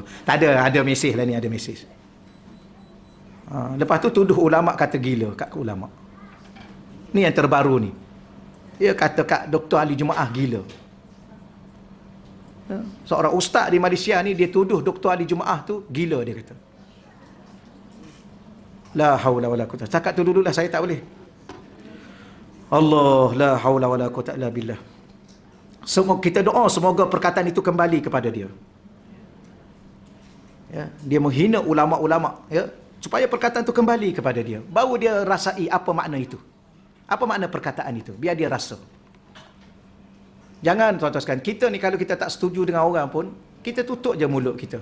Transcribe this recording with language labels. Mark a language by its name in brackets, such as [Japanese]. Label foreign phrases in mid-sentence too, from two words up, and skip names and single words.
[Malay] Tak ada mesej lah ni, ada mesej. Lepas tu tuduh ulama' kata gila kat ulama'. Ni yang terbaru ni. Dia kata kat Dr. Ali Jumaah gila. Seorang ustaz di Malaysia ni, dia tuduh Dr. Ali Jumaah tu gila, dia kata. [Arabic] لا حول ولا قوة. [Malay] Cakap tu dululah, saya tak boleh. [Arabic] الله، لا حول ولا قوة إلا بالله. [Malay] Semoga kita doa semoga perkataan itu kembali kepada dia. Ya, dia menghina ulama-ulama, ya, supaya perkataan itu kembali kepada dia. Baru dia rasai apa makna itu. Apa makna perkataan itu? Biar dia rasa. Jangan tuan-tuan sekalian, kita ni kalau kita tak setuju dengan orang pun, kita tutup je mulut kita.